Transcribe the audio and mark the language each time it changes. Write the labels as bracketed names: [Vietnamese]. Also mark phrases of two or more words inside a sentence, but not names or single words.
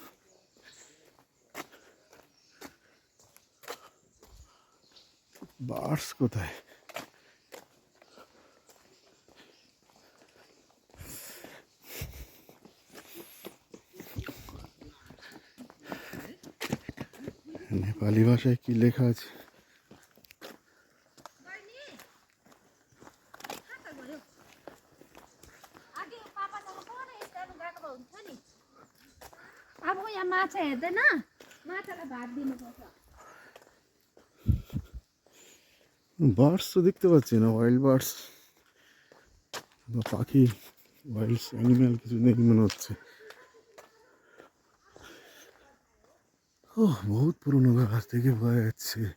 [Bangla] বার্ডস কোথায়? নেপালি ভাষায় কি লেখা আছে? [Nepali] अब यहाँ माछा हेर्दैन माछालाई भात दिनुपर्छ [Bangla] বার্ডস তো দেখতে পাচ্ছি না, [English] wild birds [Bangla] বা পাখি, [English] wild animal [Bangla] কিছু নেই মনে হচ্ছে। ও বহুত পুরোনো গাছ থেকে বোঝা যাচ্ছে।